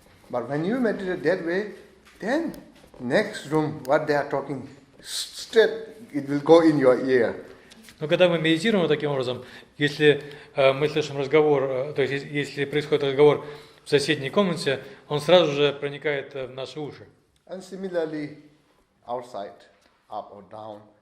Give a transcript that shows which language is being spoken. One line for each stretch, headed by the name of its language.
English: But when you meditate that way, then next room, what they are talking, straight, it will go in your ear.
Russian: Но когда мы медитируем таким образом, если мы слышим разговор, то есть если происходит разговор в соседней комнате, он сразу же проникает в наши уши.
English: And similarly, outside, up or down.